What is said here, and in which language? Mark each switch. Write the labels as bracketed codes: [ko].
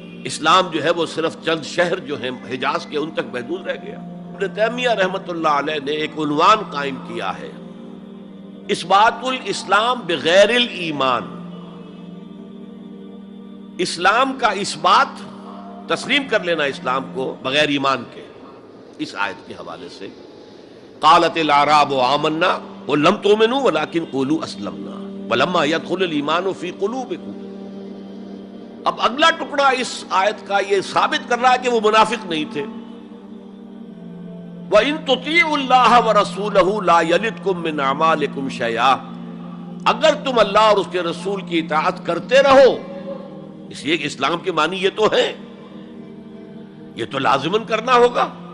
[ur] اسلام جو ہے وہ صرف چند شہر جو ہیں حجاز کے ان تک محدود رہ گیا. ابن تیمیہ رحمۃ اللہ علیہ نے ایک عنوان قائم کیا ہے، [ar] اثبات الاسلام بغیر الایمان. [ur] اسلام کا اثبات، تسلیم کر لینا اسلام کو بغیر ایمان کے. اس آیت کے حوالے سے [ar] قالت الاعراب آمنا قل لم تؤمنوا ولكن قولوا اسلمنا ولما يدخل الايمان في قلوبكم. [ur] اب اگلا ٹکڑا اس آیت کا یہ ثابت کر رہا ہے کہ وہ منافق نہیں تھے. [ar] وَإِن تُطِيعُوا اللَّهَ وَرَسُولَهُ لَا يَلِدْكُم مِّنْ أَعْمَالِكُمْ شَيْئًا. [ur] اگر تم اللہ اور اس کے رسول کی اطاعت کرتے رہو، اس لیے کہ اسلام کے معنی یہ تو ہیں، یہ تو لازماً کرنا ہوگا.